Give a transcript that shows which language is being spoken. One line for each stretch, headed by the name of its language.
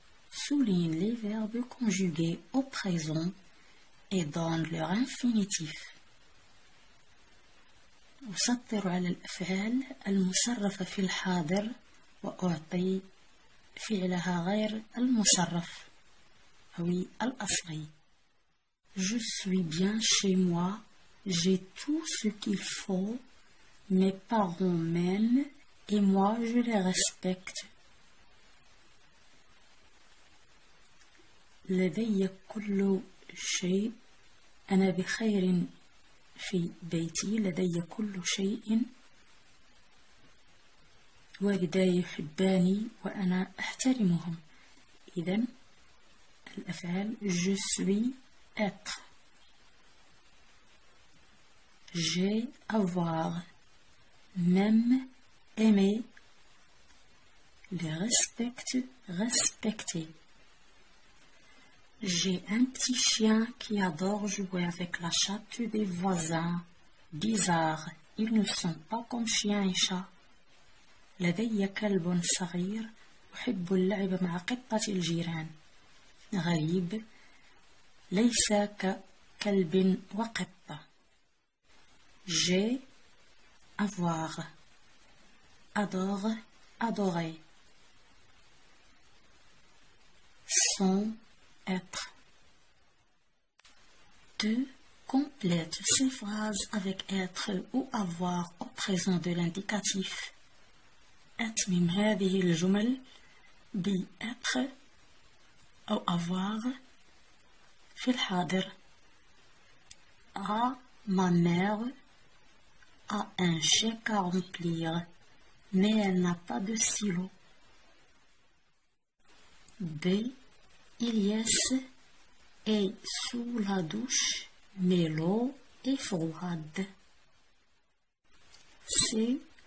French: Souligne les verbes conjugués au présent et donne leur infinitif.
Arabic: أسطر على الأفعال المصرفة في الحاضر وأعطي فعلها غير المصرف أو الأصلي.
French: Je suis bien chez moi, j'ai tout ce qu'il faut, mes parents m'aiment et moi je les respecte.
Arabic: لدي كل شيء، أنا بخير في بيتي، لدي كل شيء، والداي يحباني وأنا أحترمهم. إذن الأفعال
French: je suis être, j'ai avoir, m'aime aimer, les respecte respecter. J'ai un petit chien qui adore jouer avec la chatte des voisins. Bizarre, ils ne sont pas comme chien et chat.
Arabic: لدي كلب صغير أحب اللعب مع قطة الجيران. غريب، ليس ككلب وقطة.
French: J'ai, avoir, adore, adorer. Son, être. 2. Complète ces phrases avec être ou avoir au présent de l'indicatif.
Arabic: أتمم هذه الجمل بêtre أو avoir في الحاضر.
French: A. Ma mère a un chèque à remplir, mais elle n'a pas de stylo. B. Ilyes est sous la douche, mais l'eau est froide. C.